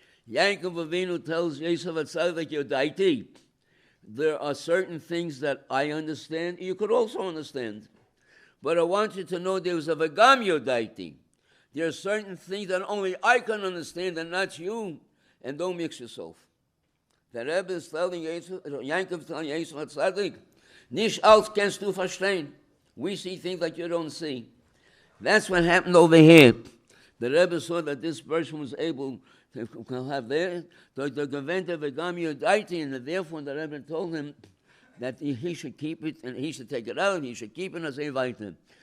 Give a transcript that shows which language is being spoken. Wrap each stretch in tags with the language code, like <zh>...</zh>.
<en>Yaakov Avinu tells Yosef HaTzadik, Yodaiti, there are certain things that I understand, you could also understand. But I want you to know there's a v'gam Yodaiti. There are certain things that only I can understand and not you, and don't mix yourself. The Rebbe is telling Yaakov, telling Yosef HaTzadik,</en> <yi>Nicht alles kannst du verstehen.</yi> <en>We see things that you don't see. That's what happened over here. The Rebbe saw that this person was able to have their, the Gevente Vegam Yudaiti, and therefore the Rebbe told him that he should keep it, and he should take it out, he should keep it as a vitamin.</en>